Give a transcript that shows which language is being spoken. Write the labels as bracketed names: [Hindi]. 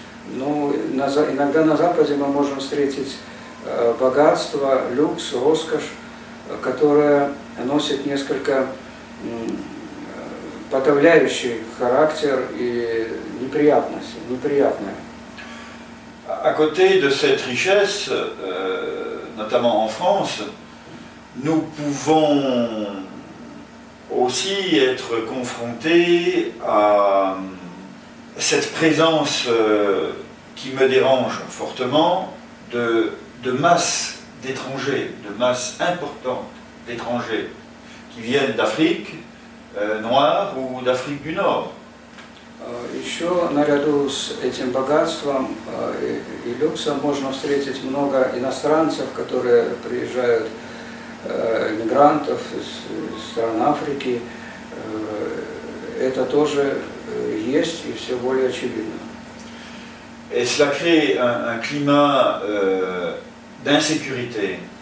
[Russian] Ну, иногда на Западе мы можем встретить богатство, люкс, роскошь, которая носит несколько подавляющий характер и неприятное. [French] À côté de cette richesse, notamment en France, nous pouvons aussi être confrontés à cette présence qui me dérange fortement de masse d'étrangers, de masse importante d'étrangers qui viennent d'Afrique noire ou d'Afrique du Nord. [Russian] Еще наряду с этим богатством и люксом можно встретить много иностранцев, которые приезжают, мигрантов из стран Африки. Это тоже есть и все более очевидно. [French] Et cela crée un climat d'insécurité.